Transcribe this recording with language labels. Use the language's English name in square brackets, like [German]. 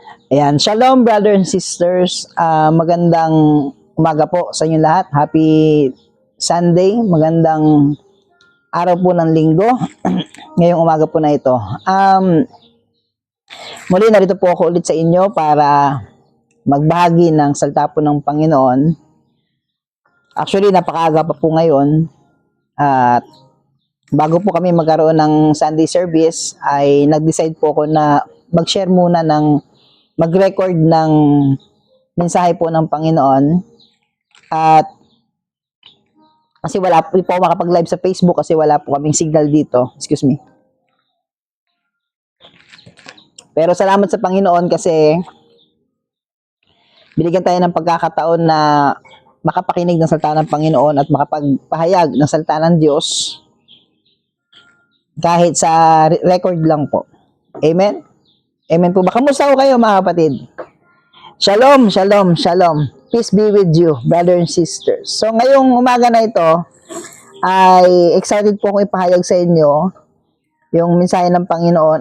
[English] Ayan, shalom brother and sisters. [Filipino] Magandang umaga po sa inyo lahat. [English] Happy Sunday. [Filipino] Magandang araw po ng linggo. Ngayong umaga po na ito. Muli narito po ako ulit sa inyo para magbahagi ng salita po ng Panginoon. Actually, napakaaga pa po ngayon. At bago po kami magkaroon ng Sunday service, ay nag-decide po ako na mag-share muna mag-record ng mensahe po ng Panginoon. At kasi wala po ako makapag-live sa Facebook kasi wala po kaming signal dito. [English] Excuse me. [Filipino] Pero salamat sa Panginoon kasi binigyan tayo ng pagkakataon na makapakinig ng salita ng Panginoon at makapagpahayag ng salita ng Diyos kahit sa record lang po. Amen? Amen po ba? Kamusta ko kayo mga kapatid? [Hebrew] Shalom, shalom, shalom. [English] Peace be with you, brother and sisters. [Filipino] So ngayong umaga na ito, ay excited po akong ipahayag sa inyo yung mensahe ng Panginoon.